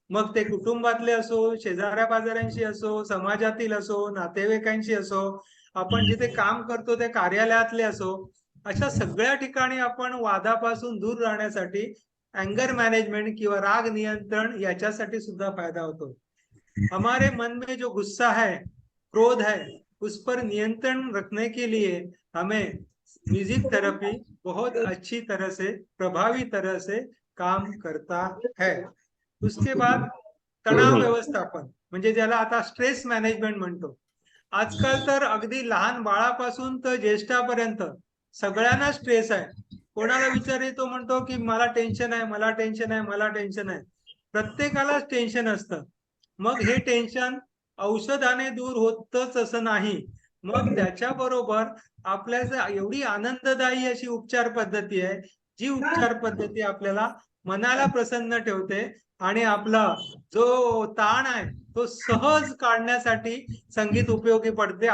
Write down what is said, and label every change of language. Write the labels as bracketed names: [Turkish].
[Marathi] मग ते कुटुंबातले असो, शेजाऱ्या पाजाऱ्यांशी असो, समाजातील असो, नातेवाईकांशी असो, आपण जिथे काम करतो त्या कार्यालयातले असो, अशा सगळ्या ठिकाणी आपण वादापासून दूर राहण्यासाठी एंगर मैनेजमेंट किंवा राग नियंत्रण याच्यासाठी सुद्धा फायदा होतो। [Hindi] हमारे मन में जो गुस्सा है, क्रोध है, उस पर नियंत्रण रखने के लिए हमें म्यूजिक थेरेपी बहुत अच्छी तरह से, प्रभावी तरह से काम करता है। उसके बाद [Marathi] तणाव व्यवस्थापन, म्हणजे ज्याला आता स्ट्रेस मॅनेजमेंट म्हणतो। आजकाल तर अगदी लहान बाळापासून तर ज्येष्ठापर्यंत सगळ्यांना स्ट्रेस आहे। कोणाला विचारले तो म्हणतो की मला टेन्शन आहे, मला टेन्शन आहे, मला टेन्शन आहे। प्रत्येकालाच टेन्शन असतं। मग हे टेन्शन औषधाने दूर होतच असं नाही, मग त्याच्याबरोबर आपल्याला एवढी आनंददायी अशी उपचार पद्धती आहे, जी उपचार पद्धती आपल्याला मनाला प्रसन्न ठेवते आणि आपला जो ताण आहे तो सहज काढण्यासाठी संगीत उपयोगी पडते।